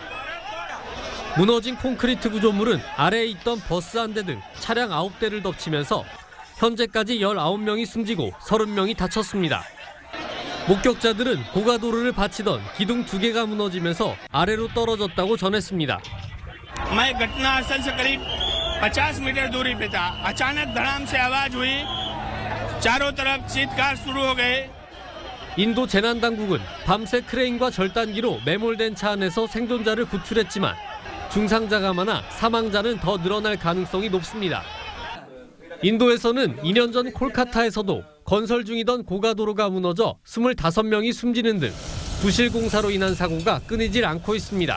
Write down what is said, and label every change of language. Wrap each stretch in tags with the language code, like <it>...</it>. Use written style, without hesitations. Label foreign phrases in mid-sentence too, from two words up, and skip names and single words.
<ko>무너진 콘크리트 구조물은 아래에 있던 버스 한 대 등 차량 9대를 덮치면서 현재까지 19명이 숨지고 30명이 다쳤습니다. 목격자들은 고가도로를 받치던 기둥 2개가 무너지면서 아래로 떨어졌다고 전했습니다.</ko> <hi>मैं घटनास्थल से करीब 50 मीटर दूरी पे था। अचानक धड़ाम से आवाज हुई, चारों तरफ चीत्कार शुरू हो गए।</hi> <ko>인도 재난당국은 밤새 크레인과 절단기로 매몰된 차 안에서 생존자를 구출했지만 중상자가 많아 사망자는 더 늘어날 가능성이 높습니다. 인도에서는 2년 전 콜카타에서도 건설 중이던 고가도로가 무너져 25명이 숨지는 등 부실 공사로 인한 사고가 끊이질 않고 있습니다.</ko>